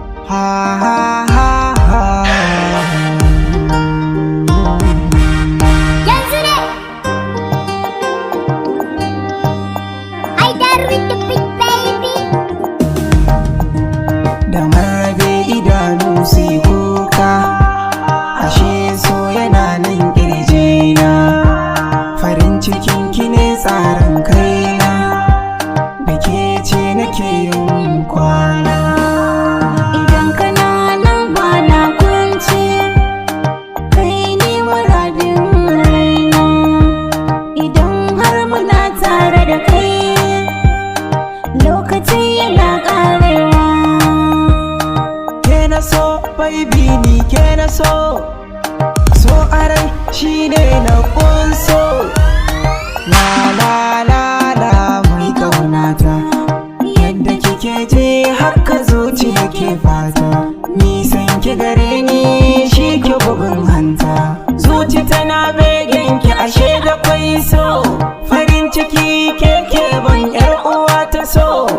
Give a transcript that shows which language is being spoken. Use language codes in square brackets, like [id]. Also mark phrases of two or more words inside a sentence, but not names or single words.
[ha] Ha, ha, ha, ha. Yanzu ne. [en] I dare with the big baby. [ha] Da marbe idanu su yi kuka, ashe so yana nan ƙirjina. Farin cikin ki ne tsarin kaina. Da ke ce nake yin kwana. Idan kana nan ba na kwance, kai ne muradin raina. Idan har muna tare da kai, lokaci yana ƙarewa. Ke na so, baby, ni ke na so. So a rai shi ne na ƙunso. La, la, la, la, mai ƙaunata. Yadda kike ji haka zuciya ke fata. Nisan ki gare ni shi ke bugun hanta. Zuci tana begen ki ashe da kwai so. Farin ciki ke ke ban ƴar uwa ta so.